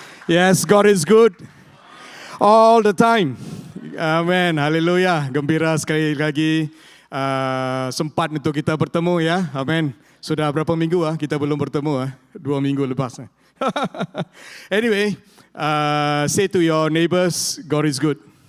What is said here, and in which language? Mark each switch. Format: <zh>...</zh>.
<en>Yes, God is good all the time.</en> <ms>Amen, haleluya. Gembira sekali lagi sempat untuk kita bertemu ya. Amen. Sudah berapa minggu kita belum bertemu 2 minggu lepas.</ms> <en>Anyway, say to your neighbors, God is good.</en>